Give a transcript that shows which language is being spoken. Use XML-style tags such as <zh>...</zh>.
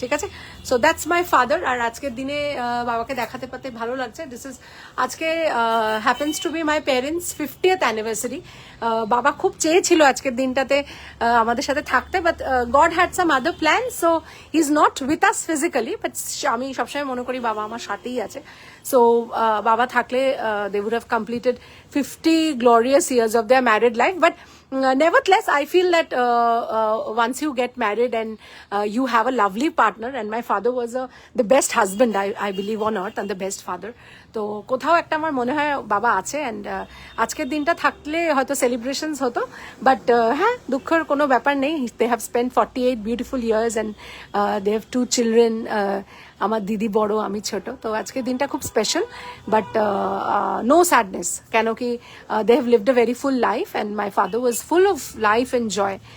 <bn>ঠিক আছে,</bn> <en>So that's my father.</en> <bn>আর আজকের দিনে বাবাকে দেখাতে পারতে ভালো লাগছে।</bn> <en>this is,</en> <bn>আজকে</bn> <en>Happens to be my parents 50th anniversary.</en> <bn>বাবা খুব চেয়েছিল আজকের দিনটাতে আমাদের সাথে থাকতে,</bn> <en>but God had some other plan, so he is not with us physically,</en> <bn>but আমি সবসময় মনে করি বাবা আমার সাথেই আছে। সো বাবা থাকলে</bn> <en>They would have completed 50 glorious years of their married life, but nevertheless I feel that once you get married and you have a lovely partner, and my father was the best husband I believe on earth, and the best father.</en> <bn>তো কোথাও একটা আমার মনে হয় বাবা আছে, and আজকের দিনটা থাকলে হয়তো সেলিব্রেশনস হতো, বাট হ্যাঁ, দুঃখের কোনো ব্যাপার নেই।</bn> <en>They have spend 48 beautiful years and they have 2 children.</en> <bn>আমার দিদি বড়, আমি ছোট। তো আজকের দিনটা খুব স্পেশাল, বাট নো স্যাডনেস, কেন কি</bn> <en>They have lived a very full life, and my father was full of life and joy.</en>